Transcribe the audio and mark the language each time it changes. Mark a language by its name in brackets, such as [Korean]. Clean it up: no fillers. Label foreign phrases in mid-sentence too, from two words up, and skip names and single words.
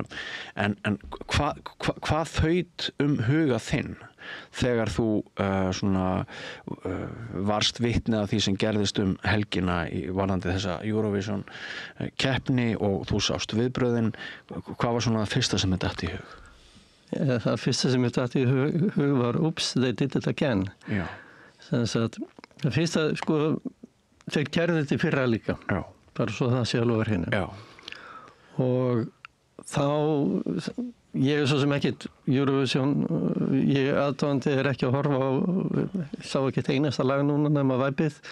[Icelandic] En hvað þaut huga þinn þegar þú varst vitni að því sem gerðist helgina varðandi þessa Eurovision keppni og þú sást viðbröðin? Hvað var svona það fyrsta sem þér datt í hug? Það fyrsta sem mér datt í hug var [English] oops, they did it again. [Icelandic] Já. Það fyrsta, þeir gerðu þetta í fyrra líka. Já. Bara svo það sé alveg hérna. Já. Og þá, ég svo sem ekkit Eurovision, ég aðdáandi ekki að horfa á, sá ekkit einasta lag núna nema Væpið.